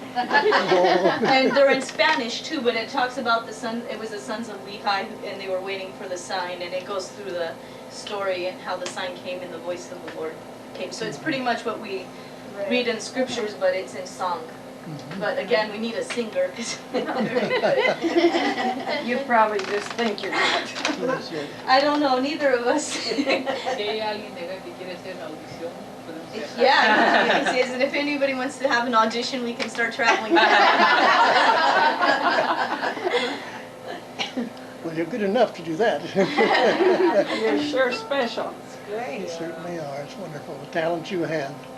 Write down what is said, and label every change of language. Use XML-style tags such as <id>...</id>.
<en>And they're in Spanish too, but it talks about it was the sons of Lehi, and they were waiting for the sign, and it goes through the story and how the sign came and the voice of the Lord came. So it's pretty much what we read in scriptures, but it's in song. But again, we need a singer. 'Cause we're not very good. You probably just think you're not. I don't know, neither of us.</en> <es>Si hay alguien de acá que quiere hacer una audición, podemos hacer.</es> <en>Yeah, you can see it. And if anybody wants to have an audition, we can start traveling. Well, you're good enough to do that. You're sure special. great. You certainly are. It's wonderful, the talent you have.</en>